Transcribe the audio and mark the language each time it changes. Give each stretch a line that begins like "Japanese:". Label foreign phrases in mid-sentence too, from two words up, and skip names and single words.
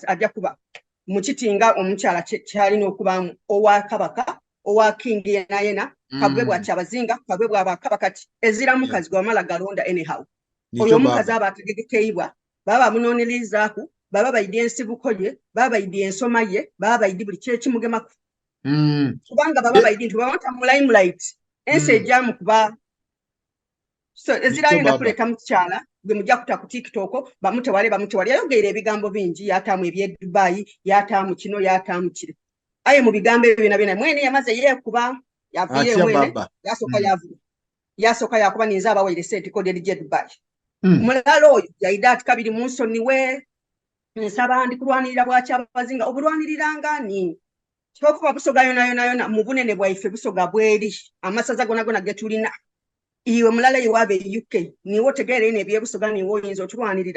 Soga: ajja kuba mu kitinga omukyala kyalina okubamu owa Kabaka owa King yena kabwe bwa Kyabazinga kabwe bwa Bakabaka ezira mukazi gwamala galonda anyhow oyo omukazi aba ategekeibwa baba munonelizaaku baba bayidde ensibuko ye baba bayidde ensoma ye baba bayidde buli kyekimugemaku kubanga baba bayidde nti bawanta mu limelight ensi ejjamu kuba so ezirayenda kuleta mukyala gwe mujja kuta ku TikTok bamutewale yayogeera ebigambo bingi yataamu ebye Dubai yataamu kino yataamu kire aye mu bigambo ebyo byonna mwene yamaze yeekuba yaviire mwene yasooka yakuba ninza abawaire sente kode lije Dubai mulala oyo yayida ati kabiri mu nsoni we nsaba ndi kulwanirira bwa Kyabazinga obulwaniriranga ni kyokuba Busoga yona mu bunene bwaife Busoga bweri amasaza gona getulina iwe mulala yiwabe UK niwo tegeere ne bye Busoga niwo oyinza otulwanirira